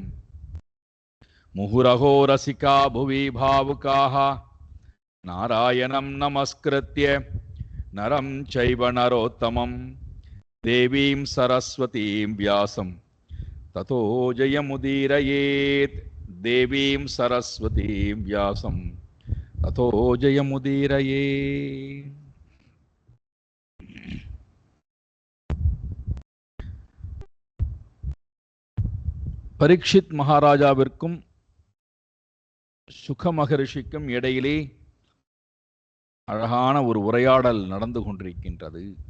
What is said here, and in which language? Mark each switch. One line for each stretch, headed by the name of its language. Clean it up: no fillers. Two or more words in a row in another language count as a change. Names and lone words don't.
Sanskrit: मुहुरहो रसिका भुवि भावुकाः नारायणं नमस्कृत्य नरं चैव नरोत्तमं देवीं सरस्वतीं व्यासं ततो जयमुदीरयेत्। देवीं सरस्वतीं व्यासं ततो जयमुदीरयेत्।
Tamil: பரீட்சித் மகாராஜாவிற்கும் சுக மகரிஷிக்கும் இடையிலே அழகான ஒரு உரையாடல் நடந்து கொண்டிருக்கின்றது.